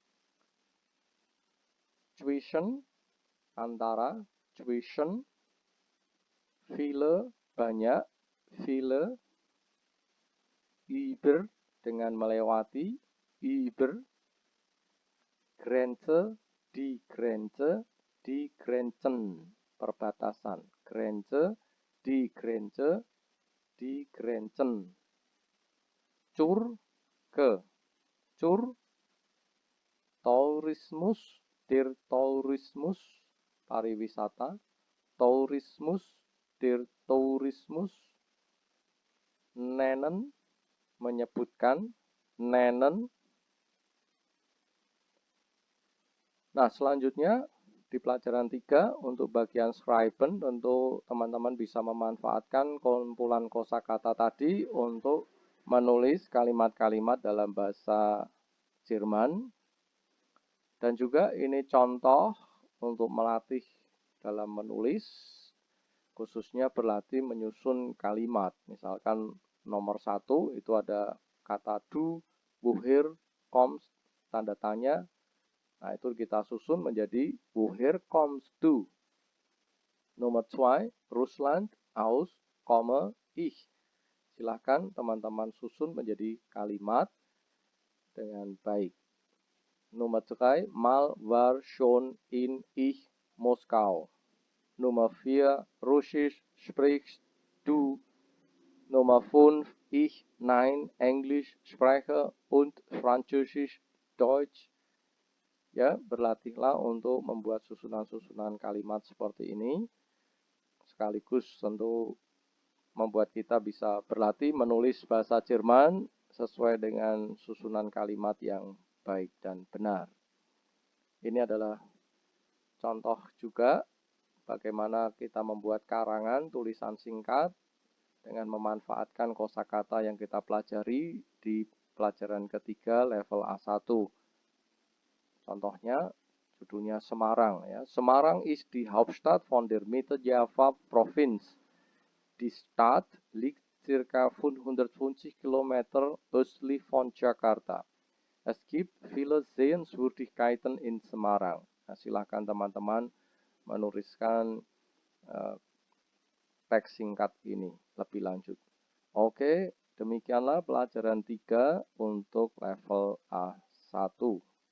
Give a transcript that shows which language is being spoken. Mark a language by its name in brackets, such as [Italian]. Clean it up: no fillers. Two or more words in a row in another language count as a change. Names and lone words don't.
[German] Zwischen, antara. Zwischen. Viele, banyak. Viele. Über, [Indonesian] dengan melewati. [German] Über. Grenze, die Grenzen, perbatasan. Grenze, die Grenzen. Zur, ke. Zur. Tourismus, der Tourismus, pariwisata. Tourismus, der Tourismus. Nennen, [Indonesian] menyebutkan. [German] Nennen. [Indonesian] Nah, selanjutnya di pelajaran 3 untuk bagian schreiben, tentu teman-teman bisa memanfaatkan kumpulan kosakata tadi untuk menulis kalimat-kalimat dalam bahasa Jerman. Dan juga ini contoh untuk melatih dalam menulis, khususnya berlatih menyusun kalimat. Misalkan nomor 1 itu ada kata [German] du, woher, kommst, [Indonesian] tanda tanya. Nah, itu kita susun menjadi [German] woher kommst du. Nomor 2, Russland, aus, ich. [Indonesian] Silahkan teman-teman susun menjadi kalimat dengan baik. [German] Nummer 3, mal war schon in ich Moskau. Nummer 4, Russisch sprichst du. Nummer 5, ich, nein, Englisch spreche und Französisch Deutsch. [Indonesian] Ya, berlatihlah untuk membuat susunan-susunan kalimat seperti ini. Sekaligus tentu membuat kita bisa berlatih menulis bahasa Jerman sesuai dengan susunan kalimat yang baik dan benar. Ini adalah contoh juga bagaimana kita membuat karangan tulisan singkat dengan memanfaatkan kosakata yang kita pelajari di pelajaran ketiga level A1. Contohnya, judulnya Semarang. Ya. [German] Semarang ist die Hauptstadt von der Mitteljava Provinz. Die Stadt liegt ca. 550 Kilometer östlich von Jakarta. Es gibt viele Sehenswürdigkeiten in Semarang. [Indonesian] Nah, silakan teman-teman menuliskan teks singkat ini lebih lanjut. Oke, demikianlah pelajaran 3 untuk level A1.